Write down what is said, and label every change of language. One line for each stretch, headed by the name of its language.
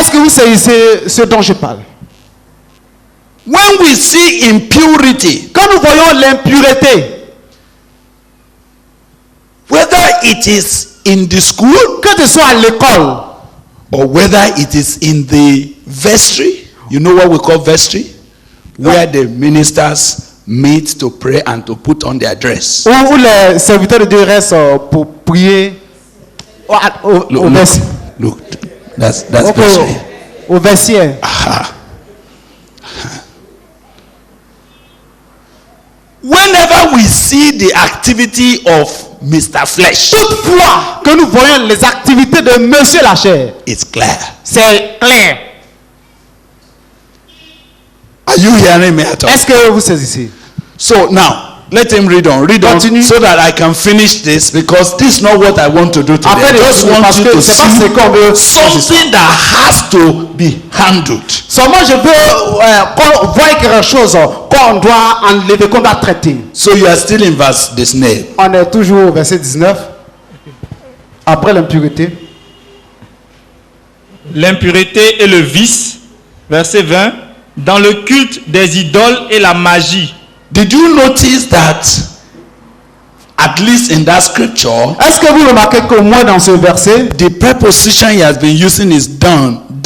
French: Est-ce que vous saisissez ce dont je parle?
English: When we see impurity,
French: Quand nous voyons l'impureté,
English: whether it is in the school
French: que ce soit à l'école,
English: or whether it is in the vestry, you know what we call vestry, where the ministers meet to pray and to put on their dress.
French: où les serviteurs de Dieu restent pour prier au vestiaire.
English: Look, that's vestry.
French: Au vestiaire. Aha.
English: Whenever we see the activity of Mr. Flesh,
French: Toutefois que nous voyons les activités de monsieur la chair,
English: it's clear.
French: c'est clair.
English: Are you hearing me at all?
French: Est-ce que vous saisissez?
English: So now, let him read on
French: Continue.
English: so that I can finish this, because this is not what I want to do today.
French: Après,
English: I just want
French: parce
English: you
French: que
English: to
French: c'est pas ce qu'on veut.
English: something that has to be handled.
French: Seulement je veux qu'on voit quelque chose qu'on doit enlever, qu'on doit traiter.
English: So you are still in verse 19.
French: On est toujours au verset 19. Après l'impureté. L'impureté et le vice. Verset 20. Dans le culte des idoles et la magie.
English: Did you notice that, at least in that scripture,
French: Est-ce que vous remarquez qu'au moins dans ce verset,
English: the preposition he has been using is done.